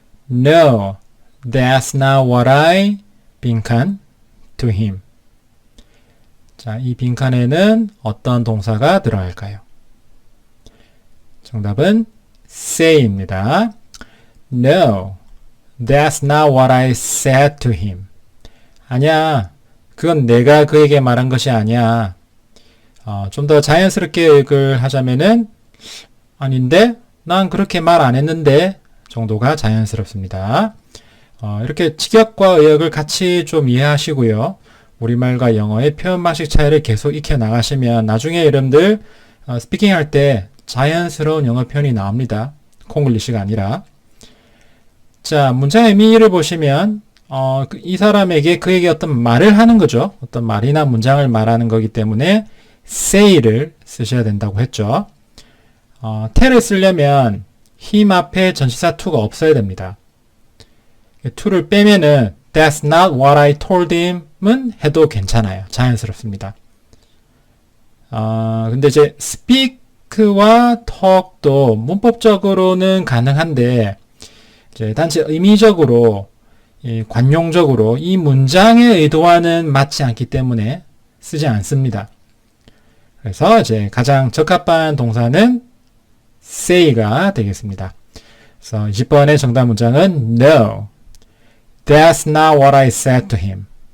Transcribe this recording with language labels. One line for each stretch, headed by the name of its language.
English: No, that's not what I 빈칸 to him.
Korean: 자, 이 빈칸에는 어떤 동사가 들어갈까요? 정답은 say입니다.
English: No, that's not what I said to him.
Korean: 아니야, 그건 내가 그에게 말한 것이 아니야. 좀 더 자연스럽게 의역을 하자면은 아닌데, 난 그렇게 말 안 했는데 정도가 자연스럽습니다. 이렇게 직역과 의역을 같이 좀 이해하시고요. 우리말과 영어의 표현 방식 차이를 계속 익혀 나가시면 나중에 여러분들 스피킹 할 때 자연스러운 영어 표현이 나옵니다. 콩글리시가 아니라. 자, 문장의 의미를 보시면 이 사람에게 그에게 어떤 말을 하는 거죠. 어떤 말이나 문장을 말하는 거기 때문에 say를 쓰셔야 된다고 했죠. tell을 쓰려면 him 앞에 전치사 to가 없어야 됩니다. to를 빼면은
English: that's not what I told him
Korean: 은 해도 괜찮아요. 자연스럽습니다. 근데 이제 speak와 talk도 문법적으로는 가능한데 이제 단지 의미적으로 관용적으로 이 문장의 의도와는 맞지 않기 때문에 쓰지 않습니다. 그래서 이제 가장 적합한 동사는 say가 되겠습니다. 그래서 20번의 정답 문장은
English: No, that's not what I said to him.